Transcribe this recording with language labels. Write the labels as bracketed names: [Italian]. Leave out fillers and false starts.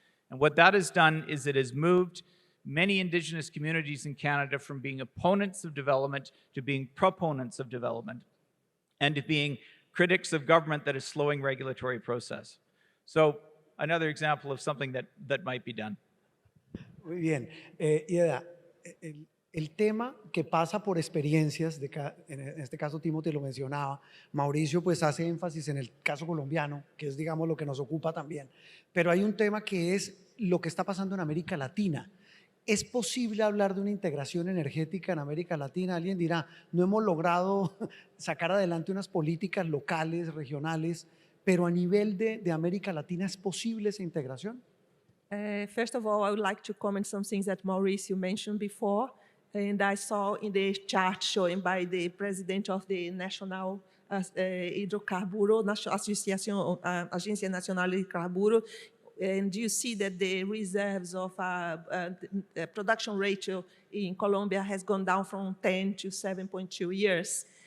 [English] And what that has done is it has moved many Indigenous communities in Canada from being opponents of development to being proponents of development and to being critics of government that is slowing regulatory process. So another example of something that might be done. [Spanish] Muy bien. Ieda, el tema que pasa por experiencias, en este caso Timothy lo mencionaba, Mauricio pues hace énfasis en el caso colombiano, que es digamos lo que nos ocupa también, pero hay un tema que es lo que está pasando en América Latina. ¿Es posible hablar de una integración energética en América Latina? Alguien dirá, no hemos logrado sacar adelante unas políticas locales, regionales, pero a nivel de América Latina, ¿es posible esa integración? [English] First of all, I would like to comment some things that Mauricio mentioned before, and I saw in the chart shown by the president of the National Hidrocarburo, Agência Nacional de Hidrocarburo, and you see that the reserves of production ratio in Colombia has gone down from 10 to 7.2 years.